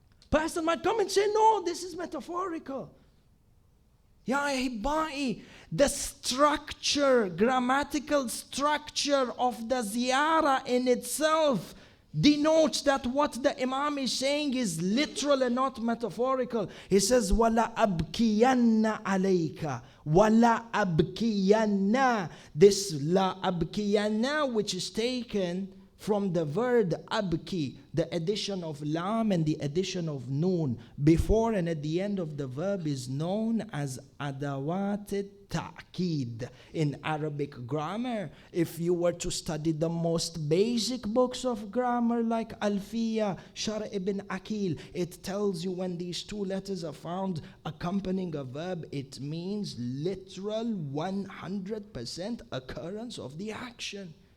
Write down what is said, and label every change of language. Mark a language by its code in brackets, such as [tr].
[en] Person might come and say, no, this is metaphorical. Ya Ahibbai, the structure, grammatical structure of the ziyarah in itself denotes that what the Imam is saying is literal and not metaphorical. [ar] He says, وَلَا أَبْكِيَنَّ عَلَيْكَ وَلَا أَبْكِيَنَّ. [en] This la abkiyanna, which is taken from the word abki, the addition of lam and the addition of noon. Before and at the end of the verb is known as adawat ta'kid. In Arabic grammar, if you were to study the most basic books of grammar like Alfiya, Shar ibn Akil, it tells you when these two letters are found accompanying a verb, it means literal 100% occurrence of the action.